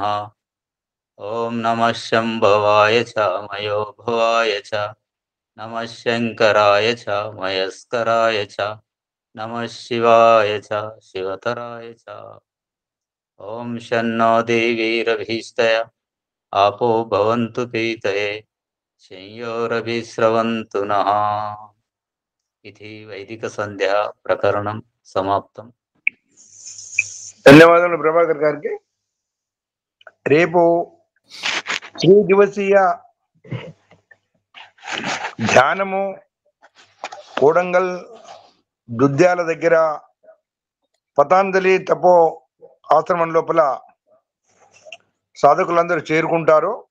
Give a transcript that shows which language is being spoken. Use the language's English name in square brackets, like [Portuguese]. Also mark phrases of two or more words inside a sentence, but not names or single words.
[Sanskrit] ॐ नमः शम्भवाय च मयो भवाय च नमः शङ्कराय च मयस्कराय च नमः शिवाय च शिवतराय च। ॐ शन्नो देवीरभीष्टय आपो भवन्तु पीतये संयोरभिस्रवन्तु नः। इति वैदिक संध्या प्रकरणं समाप्तम्। [Telugu] ధన్యవాదాలు ప్రభాకర్ గారికి. రేపు త్రిదివసీయ ధ్యానము కోడంగల్ దుద్యాల దగ్గర పతాంజలి తపో ఆశ్రమం లోపల సాధకులందరూ చేరుకుంటారు.